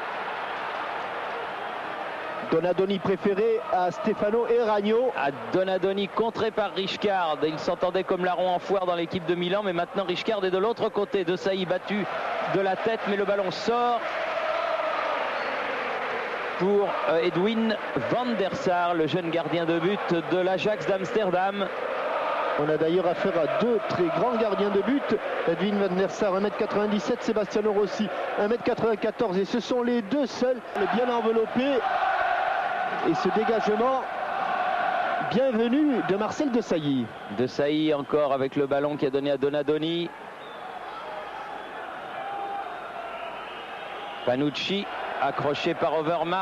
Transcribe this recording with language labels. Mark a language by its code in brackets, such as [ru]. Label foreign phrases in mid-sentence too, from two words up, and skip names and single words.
[fr] Donadoni préféré à Stefano Erragno. À Donadoni contré par Richcard. Il s'entendait comme larron en foire dans l'équipe de Milan, mais maintenant Richcard est de l'autre côté. De Sailly battu de la tête, mais le ballon sort pour Edwin van der Sar, le jeune gardien de but de l'Ajax d'Amsterdam. On a d'ailleurs affaire à deux très grands gardiens de but. Edwin van der Sar, 1m97, Sebastiano Rossi, 1m94. Et ce sont les deux seuls bien enveloppés. Et ce dégagement bienvenu de Marcel Desailly. Desailly encore avec le ballon qui a donné à Donadoni. Panucci accroché par Overmars.